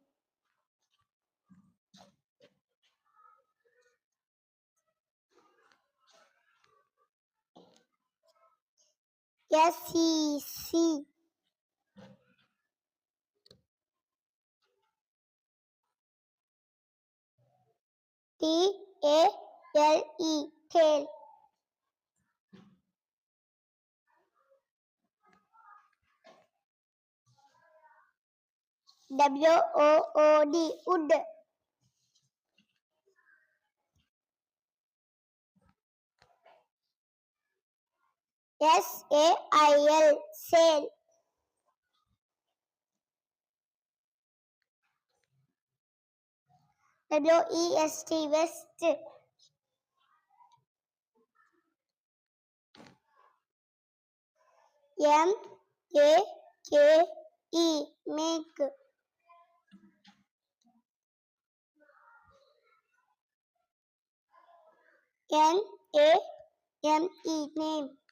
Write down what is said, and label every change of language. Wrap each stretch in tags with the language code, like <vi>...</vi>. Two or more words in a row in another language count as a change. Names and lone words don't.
<en>S-E-C. T-A-L-E, tail. W-O-O-D, wood. S-A-I-L, sail. W-E-S-T, west. M-A-K-E, make. N-A-M-E, name.</en>